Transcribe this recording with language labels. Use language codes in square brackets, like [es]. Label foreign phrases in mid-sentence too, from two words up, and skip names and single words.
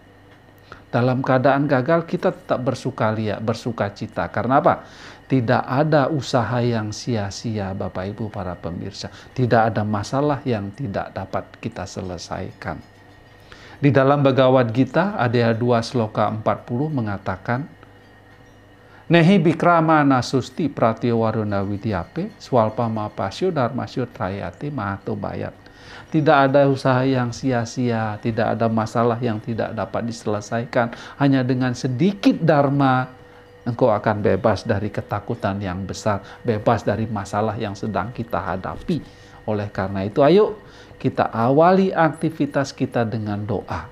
[id] Dalam keadaan gagal kita tetap bersuka cita. Karena apa? Tidak ada usaha yang sia-sia, Bapak Ibu para pemirsa. Tidak ada masalah yang tidak dapat kita selesaikan. Di dalam Bhagavad Gita, Adhyaya 2 Sloka 40 mengatakan, [sa] Nehi bikrama nasusti pratyawaruna widyape, swalpa mapasyo dharmasyo trayate mahato bayat. [id] Tidak ada usaha yang sia-sia, tidak ada masalah yang tidak dapat diselesaikan. Hanya dengan sedikit dharma, engkau akan bebas dari ketakutan yang besar, bebas dari masalah yang sedang kita hadapi. Oleh karena itu, ayo kita awali aktivitas kita dengan doa.